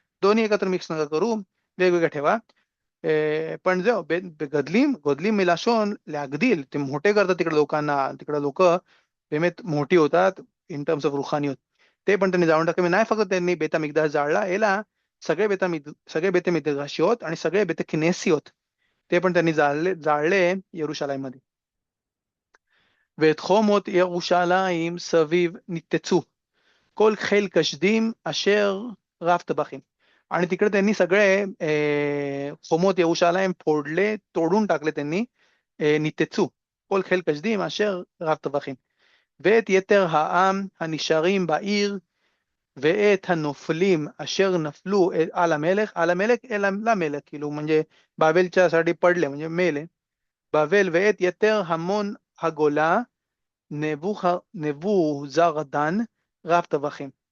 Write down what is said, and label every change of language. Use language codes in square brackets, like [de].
[mr] दोन्ही एकत्र मिक्स नका करू, वेगवेगळ्या ठेवा. पण जो गदलीम गदलीम मिलाशोन लागदील, ते मोठे करतात तिकडे लोकांना. तिकडे लोक बेमेत मोठी होतात इन टर्म्स ऑफ रुखानियत. ते पण त्यांनी जाळून टाकले. नाही फक्त त्यांनी बेता मिकदास जाळला, याला सगळे बेते मिकदाशियोत आणि सगळे बेते किनेसियोत ते पण त्यांनी जाळले यरुशलेममध्ये. [he] ואת חומות ירושלים סביב ניתצו כל חיל קשדים अशर רב טבחים. [mr] आणि तिकडे त्यांनी सगळे खोमोत यरुशलेम फोडले, तोडून टाकले त्यांनी. [he] ניתצו כל חיל קשדים अशर רב טבחים. ואת יתר העם הנשארים בעיר ואת הנופלים אשר נפלו על המלך אלא למלך, כאילו [mr] म्हणजे बाबेलच्या साठी पडले म्हणजे मेले. [he] बाबेल ואת יתר המון הגולה נבוזרדן רב טבחים.